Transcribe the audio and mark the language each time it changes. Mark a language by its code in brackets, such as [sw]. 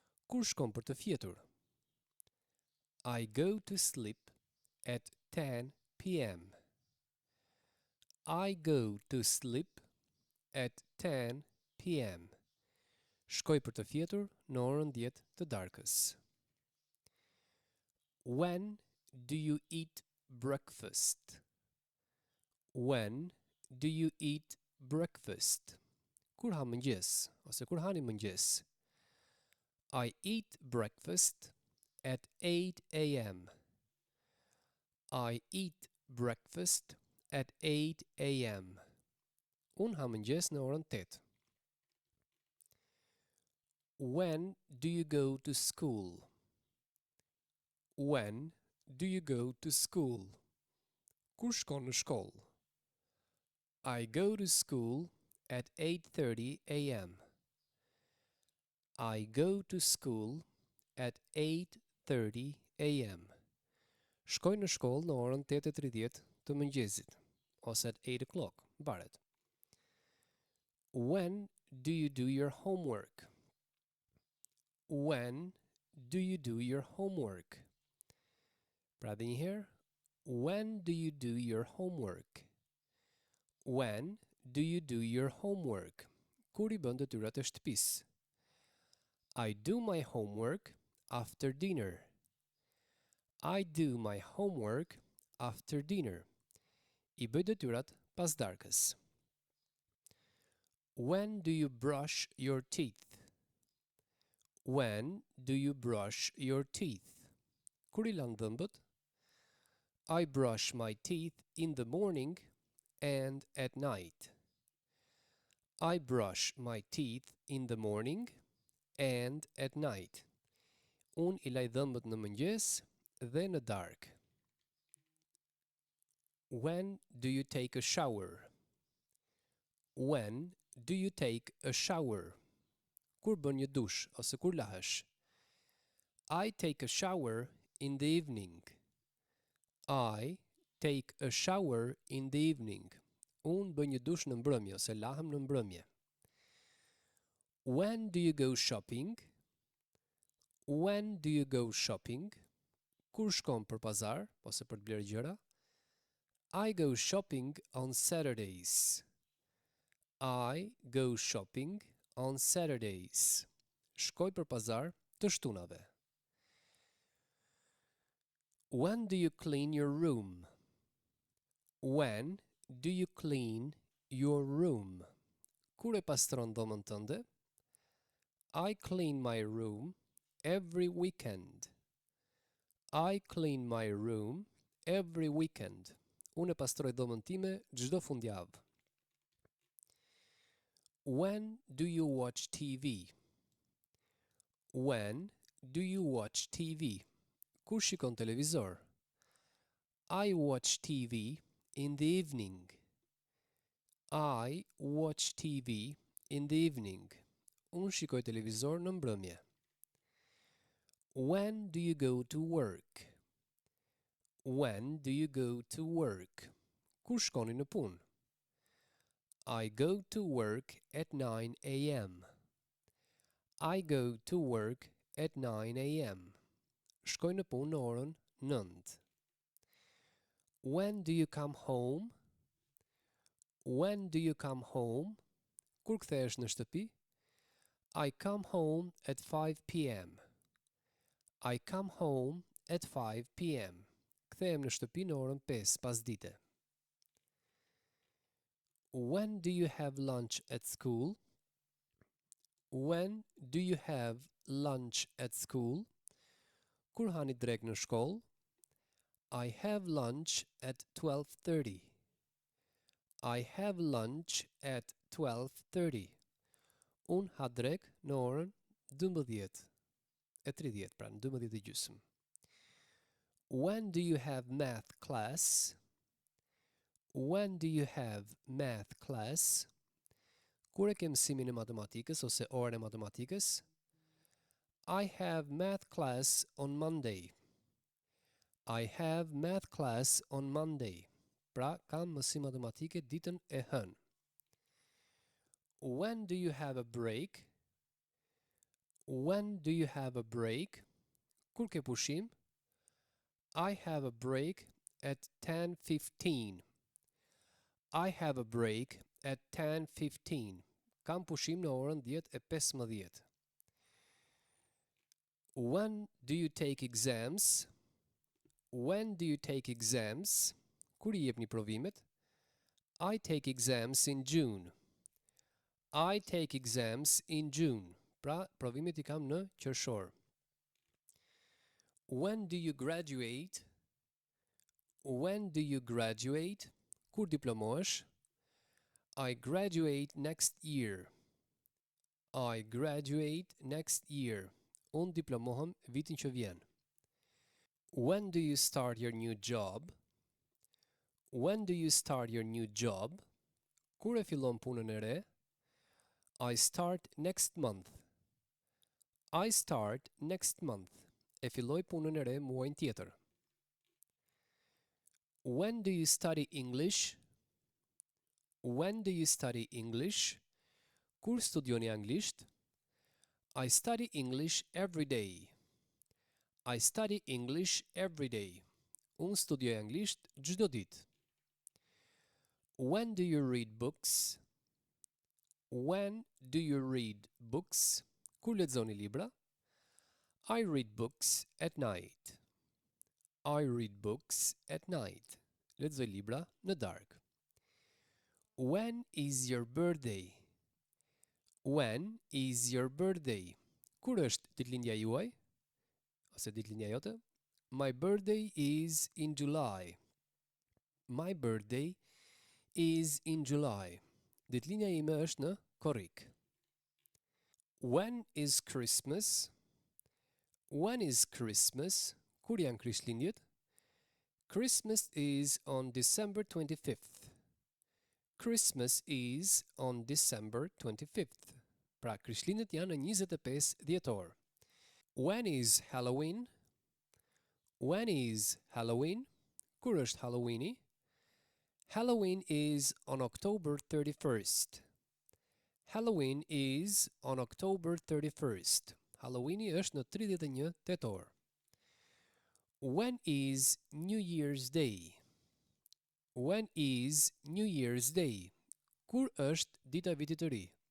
[sq] Kur shkon për të fjetur? [en] I go to sleep at 10 p.m. I go to sleep at 10 p.m. [sq] Shkoj për të fjetur në orën 10 të darkës. [en] When do you eat breakfast? When do you eat breakfast? [sq] Kur ha mëngjes ose kur hani mëngjes? [en] I eat breakfast at 8 a.m. I eat breakfast at 8 a.m. [sq] Unë ha mëngjes në orën 8. [en] When do you go to school? When do you go to school? [sq] Kur shkon në shkollë? [en] I go to school at 8:30 a.m. I go to school at 8:30 a.m. [sq] Shkoj në shkollë në orën 8:30 të mëngjesit, ose [en] at 8 o'clock, [sq] varet. [en] When do you do your homework? When do you do your homework? [sq] Pra dhe njëherë, [en] when do you do your homework? When do you do your homework? [sq] Kur I bën detyrat e shtëpisë? [en] I do my homework after dinner. I do my homework after dinner. [sq] I bëj detyrat pas darkës. [en] When do you brush your teeth? When do you brush your teeth? [sq] Kur I lan dhëmbët? [en] I brush my teeth in the morning and at night. I brush my teeth in the morning and at night. [sq] Unë I laj dhëmbët në mëngjes dhe në darkë. [en] When do you take a shower? When do you take a shower? [sq] Kur bën një dush ose kur lahesh? [en] I take a shower in the evening. I take a shower in the evening. [sq] Unë bëj një dush në mbrëmje ose lahem në mbrëmje. [en] When do you go shopping? When do you go shopping? [sq] Kur shkon për pazar ose për të blerë gjëra? [en] I go shopping on Saturdays. I go shopping on Saturdays. [sq] Shkoj për pazar të shtunave. [en] When do you clean your room? When do you clean your room? [sq] Kur e pastron dhomën tënde? [en] I clean my room every weekend. I clean my room every weekend. [sq] Unë e pastroj dhomën time çdo fundjavë. [en] When do you watch TV? When do you watch TV? [sq] Kur shikon televizor? [en] I watch TV in the evening. I watch TV in the evening. [sq] Unë shikoj televizor në mbrëmje. [en] When do you go to work? When do you go to work? [sq] Kur shkoni në punë? [en] I go to work at 9 a.m. I go to work at 9 a.m. [sq] Shkoj në punë në orën 9. [en] When do you come home? When do you come home? [sq] Kur kthehesh në shtëpi? [en] I come home at 5 p.m. I come home at 5 p.m. [sq] kthehem në shtëpi në orën 5 pasdite. [en] When do you have lunch at school? When do you have lunch at school? [sq] Kur hani drek në shkollë? [en] I have lunch at 12:30. I have lunch at 12:30. [sq] Unë ha drek në orën 12:30, pra në 12:30. [en] When do you have math class? When do you have math class? [sq] Kur e ke mësimin e matematikës ose orën e matematikës? [en] I have math class on Monday. I have math class on Monday. [sq] Pra, kam mësim matematike ditën e hënë. [en] When do you have a break? When do you have a break? [sq] Kur ke pushim? [en] I have a break at 10:15. I have a break at 10:15. [sq] Kam pushim në orën 10:15. [en] When do you take exams? When do you take exams? [sq] Kur I jepni provimet? [en] I take exams in June. I take exams in June. [sq] Pra, provimet I kam në qershor. [en] When do you graduate? When do you graduate? [sq] Kur diplomohesh? [en] I graduate next year. I graduate next year. [sq] Unë diplomohem vitin që vjen. [en] When do you start your new job? When do you start your new job? [sq] Kur e fillon punën e re? [en] I start next month. I start next month. [sq] E filloj punën e re muajin tjetër. [en] When do you study English? When do you study English? [sq] Kur studioni anglisht? [en] I study English every day. I study English every day. [sq] Unë studioj anglisht çdo ditë. [en] When do you read books? When do you read books? [sq] Kur lexoni libra? [en] I read books at night. I read books at night. [sq] Lexoj libra në darkë. [en] When is your birthday? When is your birthday? [sq] Kur është ditëlindja juaj? Ose ditëlindja jote? [en] My birthday is in July. My birthday is in July. [sq] Ditëlindja ime është në korrik. [en] When is Christmas? When is Christmas? [sq] Kur janë Krishtlindjet? [en] Christmas is on December 25th. Christmas is on December 25th. [sq] Pra, Krishtlindjet janë në 25 dhjetor. [en] When is Halloween? When is Halloween? [sq] Kur është Halloweeni? [en] Halloween is on October 31st. Halloween is on October 31st. [sq] Halloweeni është në 31 tetor. [en] When is New Year's Day? When is New Year's Day? [sq] Kur është dita vitit të ri?